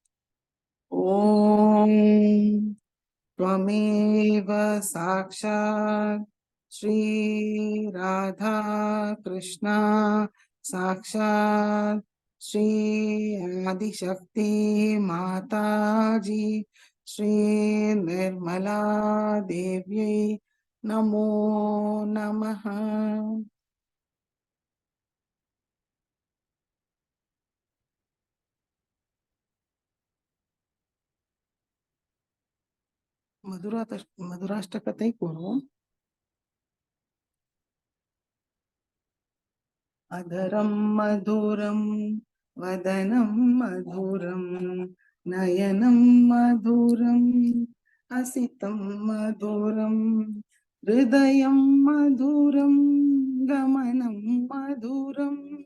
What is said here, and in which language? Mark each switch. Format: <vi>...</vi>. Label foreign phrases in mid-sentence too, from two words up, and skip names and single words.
<sa>ஓம் त्वमेव साक्षात् श्री राधा कृष्णा साक्षात् श्री आदिशक्ति माताजी श्री निर्मला देव्यै नमो नमः.</sa> <ta>மதுராஷ்டகத்தை கூறுவோம்.</ta> <sa>अधरं मधुरं वदनं मधुरं नयनं मधुरं हसितं मधुरं हृदयं मधुरं गमनं मधुरम्</sa>